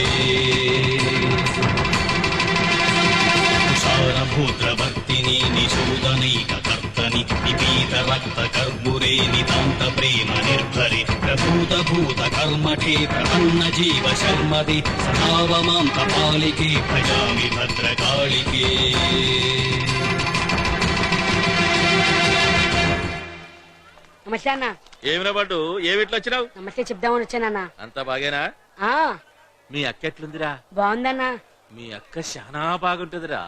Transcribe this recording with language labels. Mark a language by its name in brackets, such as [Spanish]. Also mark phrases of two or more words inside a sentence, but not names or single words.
[Sanskrit] तुषारभूद्रवर्तिनि निशोदनैककर्तनि निपीत रक्त कर्मुरे नितान्त प्रेम निर्भरे प्रभूत भूत कर्मठे प्रपन्न जीव शर्मदे सदावमां कपालिके भजामि भद्रकालिके. [Telugu] నమస్తే అన్న. ఏమిరా పట్టు ఏమిట్లు వచ్చినావు? నమస్తే చెప్దామని వచ్చానన్నా. అంతా బాగేనా? మీ అక్క ఎట్లుందిరా? బాగుందన్నా. మీ అక్క చాలా బాగుంటదిరా.